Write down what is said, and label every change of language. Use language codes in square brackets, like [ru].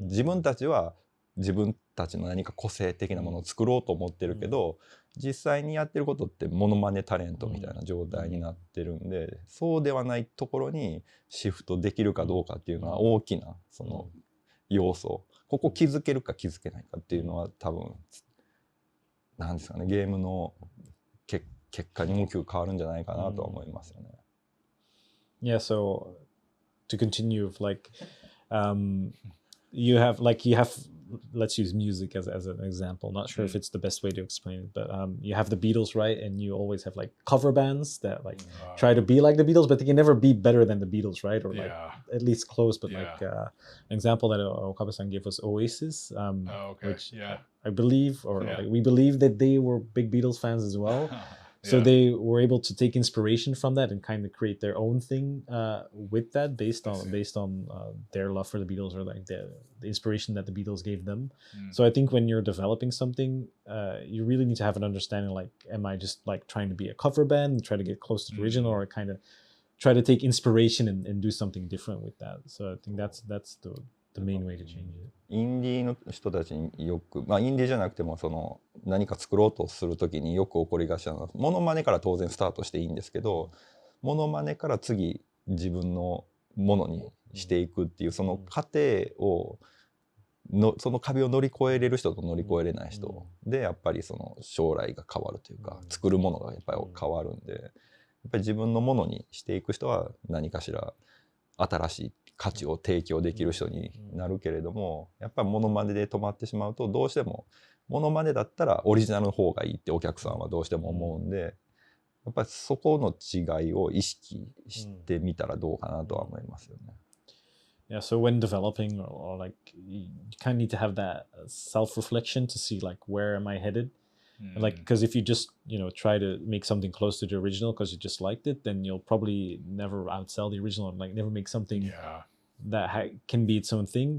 [ja] 自分たちは自分たちの何か個性的なものを作ろうと思ってるけど、実際にやってることってモノマネタレントみたいな状態になってるんで、そうではないところにシフトできるかどうかっていうのは大きなその要素、ここ気づけるか気づけないかっていうのは多分なんですかね、ゲームの結果に大きく変わるんじゃないかなとは思いますよね。 [en] Yeah, so to continue, like you have let's use music as an example. Not sure if it's the best way to explain it, but you have the Beatles, right? And you always have like cover bands that like try to be like the Beatles, but they can never be better than the Beatles, right? Or like at least close. But like an example that Okabe-san gave was Oasis, which I believe, or like we believe that they were big Beatles fans as well. So they were able to take inspiration from that and kind of create their own thing with that, based on their love for the Beatles, or like the inspiration that the Beatles gave them. So I think when you're developing something, you really need to have an understanding, like, am I just like trying to be a cover band and try to get close to the original, or kind of try to take inspiration and do something different with that. So I think that's the main way to change it. [ja] インディーの人たちによく、インディーじゃなくてもその何か作ろうとするときによく起こりがちなのは、モノマネから当然スタートしていいんですけど、モノマネから次自分のものにしていくっていうその過程をその壁を乗り越えれる人と乗り越えれない人で、やっぱりその将来が変わるというか、作るものがやっぱり変わるんで、やっぱり自分のものにしていく人は何かしら新しい価値を提供できる人になるけれども、やっぱりモノマネで止まってしまうと、どうしてもモノマネだったらオリジナルの方がいいってお客さんはどうしても思うんで、やっぱりそこの違いを意識してみたらどうかなとは思いますよね。 [en] Yeah, so when developing, or like you kind of need to have that self-reflection to see like, where am I headed? Like, because if you just try to make something close to the original because you just liked it, then you'll probably never outsell the original, and like never make something that can be its own thing.